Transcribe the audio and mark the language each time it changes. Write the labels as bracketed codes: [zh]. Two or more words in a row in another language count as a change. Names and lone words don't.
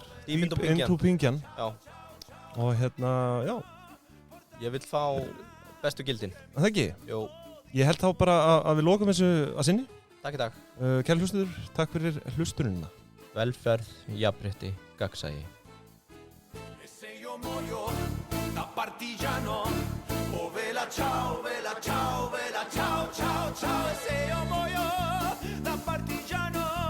[is] Ímynd og Pingjan. Já. Og hérna, já. Ég vil fá bestu gildin. Það ekki? Jú. Ég held þá bara að við lokum þessu að sinni. Takk í dag. Kæri hlustendur, takk fyrir hlustunina. Velferð, jafnrétti, gagnsæi. [it] Da partigiano, oh vela ciao, vela ciao, vela ciao, ciao, ciao. E se io muoio da partigiano